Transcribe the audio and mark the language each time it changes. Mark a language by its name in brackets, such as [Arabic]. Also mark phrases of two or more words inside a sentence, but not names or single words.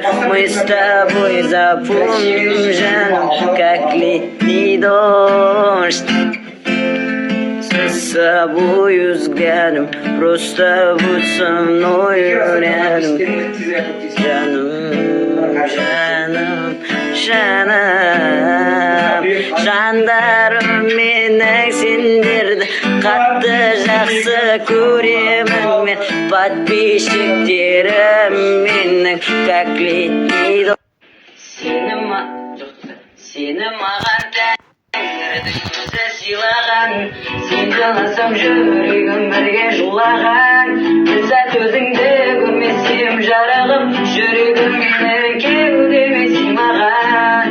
[Russian] Мы с тобой запомним, жаном, как летний дождь. С собою взглядом, просто будь со мною рядом, [Kazakh] жаном, жаном, жаном. Жандарым менің сендерді қатты жақсы көремін мен. Подписчиктерім менің [Russian] как летний дождь. [Kazakh] Сені маған тәңір Өзі сыйлаған, сен жыласам жүрегім бірге жылаған. Бір сәт өзіңді көрмесем жарығым, жүрегім менің кеудеме сыймаған.